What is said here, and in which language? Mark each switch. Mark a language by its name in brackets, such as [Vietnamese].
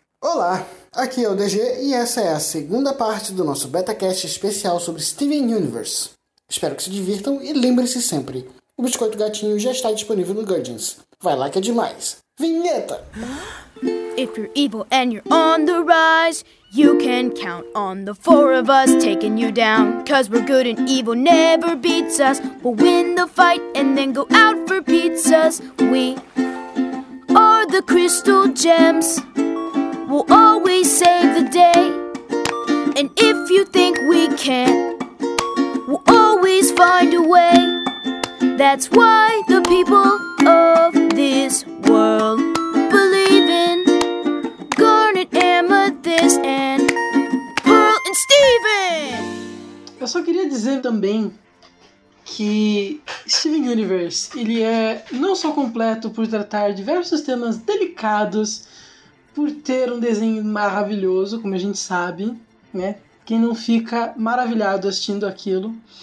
[Portuguese] Olá, aqui é o DG e essa é a segunda parte do nosso Betacast especial sobre Steven Universe. Espero que se divirtam e lembre-se sempre, o Biscoito Gatinho já está disponível no Guardians. Vai lá que é demais. Vinheta! [English] If you're evil and you're on the rise, you can count on the four of us taking you down. Cause we're good and evil never beats us. We'll win the fight and then go out for pizzas. We are the Crystal Gems. We'll always save the day. And if you think we can't, we'll always find a way. That's why the people of this world believe in Garnet, Amethyst and Pearl and Steven! [Portuguese] Eu só queria dizer também que Steven Universe, ele é não só completo por tratar diversos temas delicados, por ter um desenho maravilhoso, como a gente sabe, né? Quem não fica maravilhado assistindo aquilo?